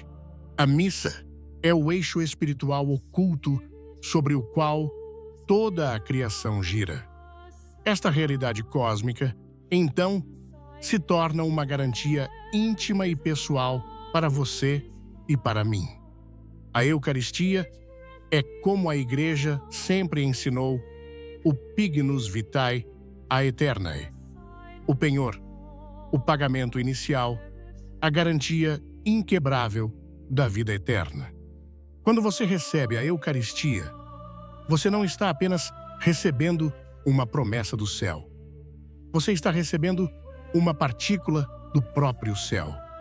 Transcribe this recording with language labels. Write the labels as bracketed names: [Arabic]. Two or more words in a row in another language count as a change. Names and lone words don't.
[Portuguese] A missa é o eixo espiritual oculto sobre o qual toda a criação gira. Esta realidade cósmica, então, se torna uma garantia íntima e pessoal para você e para mim. A Eucaristia é, como a Igreja sempre ensinou, o [Latin] pignus vitae aeternae, [Portuguese] o penhor, o pagamento inicial, a garantia inquebrável da vida eterna. Quando você recebe a Eucaristia, você não está apenas recebendo uma promessa do céu. Você está recebendo uma partícula do próprio céu.